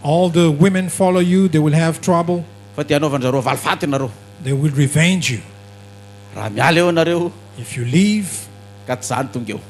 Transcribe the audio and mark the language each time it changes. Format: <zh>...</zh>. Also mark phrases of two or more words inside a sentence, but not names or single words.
<en>All the women follow you, they will have trouble.</en> <mg>Fa dia anaovanjareo valifaty ianareo.</mg> <en>They will revenge you.</en> <mg>Raha miala eo anareo</mg> <en>If you leave,</en> <mg>ka tsy zany tonga eo.</mg>